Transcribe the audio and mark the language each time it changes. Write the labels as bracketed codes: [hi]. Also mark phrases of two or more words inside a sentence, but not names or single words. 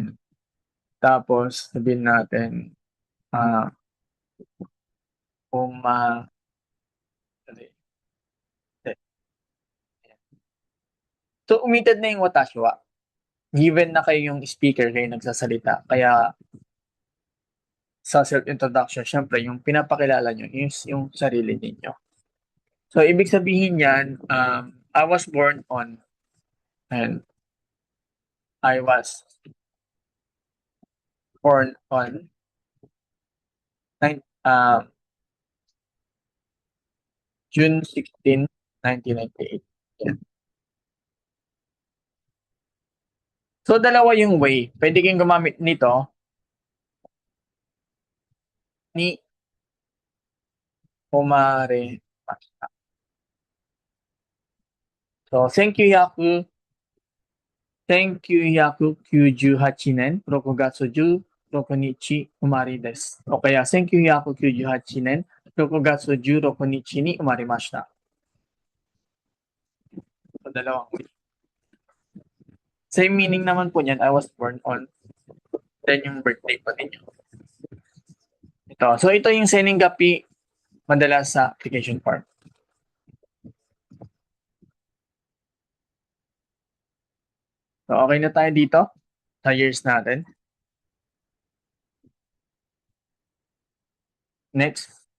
[tl] Tapos, sabihin natin So, omitted na yung [ja] 私は. [tl] Given na kayo yung speaker, kayo nagsasalita. Kaya, sa self-introduction, syempre, yung pinapakilala nyo is yung sarili ninyo. So, ibig sabihin yan, [en] I was born on, and I was born on June 16, 1998. [tl] Yan. So, dalawa yung way. Pwede kayong gumamit nito ni Omare. [ja] So, 1998 年6月16日生まれです。おkaya 1998年6月16日に生まれました。 [tl] So, dalawang way. [en] Same meaning [tl] naman po niyan, [en] I was born on. [tl] Then yung birthday po ninyo. Ito. So, ito yung [en] sending copy [tl] madalas sa [en] application form. [tl] So, okay na tayo dito sa years natin. Next.